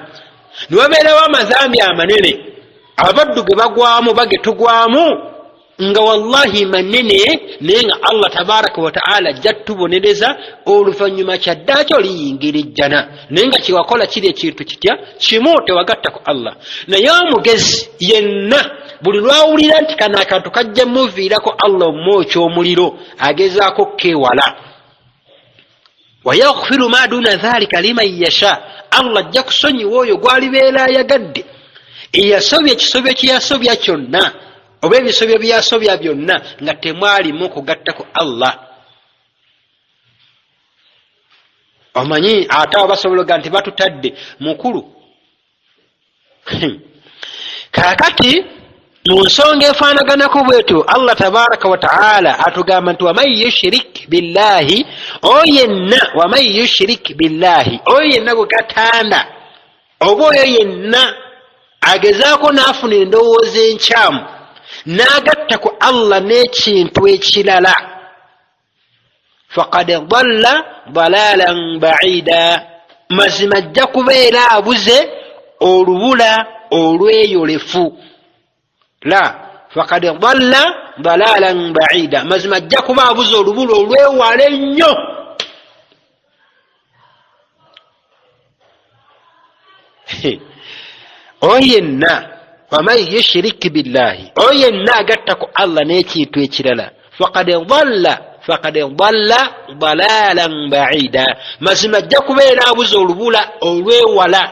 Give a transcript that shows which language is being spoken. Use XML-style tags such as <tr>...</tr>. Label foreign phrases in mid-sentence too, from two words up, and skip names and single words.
<lg>Niwabeerawo amazambi amanene abaddu ge bagwamu bagetugwamu nga wallahi manene, naye nga</lg> <ar>الله تبارك وتعالى</ar> <lg>ajja tubonereza oluvannyuma kyaddaaki oliyingira ejjana, naye nga kyewakola kiri ekintu kitya kimu tewagattako Allah. Naye omugezi yenna buli lwawulira nti kano akantu kajja muviirako Allah omwokya omuliro agezaako kewala.</lg> <ar>ويغفر ما دون ذلك لمن يشاء,</ar> <lg>Allah ajja kusonyiwa oyo gwalibeera ayagadde eyasobya ekisobyo kyeyasobya kyonna oba ebisobyo byasobya byonna nga temwalimu kugattako Allah. Omanyi ate abo basobologa nti batutadde mukulu. Kakati mu nsonga efaanaganako bwetyo</lg> <ar>الله تبارك وتعالى</ar> <lg>atugamba nti</lg> <ar>ومن يشرك بالله,</ar> <lg>oyenna</lg> <ar>ومن يشرك بالله,</ar> <lg>oyenna gwe gatanda oba oyo yenna agezaako n'afuna endowooza enkyamu n'agatta ku Allah n'ekintu ekirala,</lg> <ar>فقد ضل ضلالا بعيدا,</ar> <lg>mazima ajja kubeera abuze olubula olweyolefu.</lg> <ar>لا فقد ضل ضلالا بعيدا,</ar> <lg>mazima ajja kuba abuze olubula olwewala ennyo. Oyenna</lg> <ar>ومن يشرك بالله,</ar> <lg>oyenna agatta ku Allah n'ekintu ekirala,</lg> <ar>فقد ضل ضلالا بعيدا,</ar> <lg>mazima ajja kubeera abuze olubula olwewala.</lg>